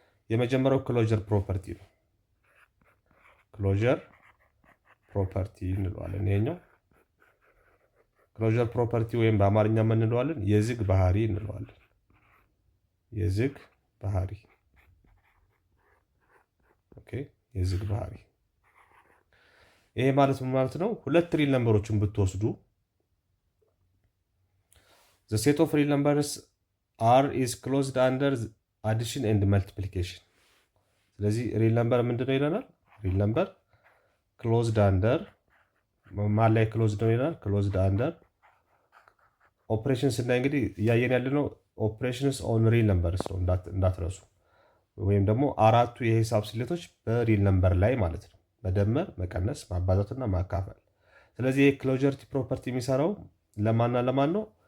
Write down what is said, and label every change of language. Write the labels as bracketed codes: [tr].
[am] የመጀመሪያው ክሎጀር ፕሮፐርቲ ነው። ክሎጀር ፕሮፐርቲ እንለዋለን። ይሄኛው ክሎጀር ፕሮፐርቲ ወይም በአማርኛ ምን እንለዋለን? የዝግ ባህሪ እንለዋለን። የዝግ ባህሪ ኦኬ። የዝግ ባህሪ ይሄ ማለት ምን ማለት ነው? ሁለት ሪል ነምበሮችን ብትወስዱ [en] the set of real numbers r is closed under addition and multiplication። [am] ስለዚህ ሪል ነምበር ምንድነው ይለናል? ሪል ነምበር ክሎዝድ አንደር ማን ላይ ክሎዝድ ነው ይለናል? ክሎዝድ አንደር ኦፕሬሽን ስናይ እንግዲህ እያየን ያለነው ኦፕሬሽንስ ኦን ሪል ነምበርስ ነው እንዳትረሱ። ወይም ደግሞ አራቱ የሂሳብ ስሌቶች በሪል ነምበር ላይ ማለት ነው። መደመር፣ መቀነስ፣ ማባዛትና ማካፈል። ስለዚህ የክሎጀሪቲ ፕሮፐርቲ የሚሰራው ለማንና ለማን ነው?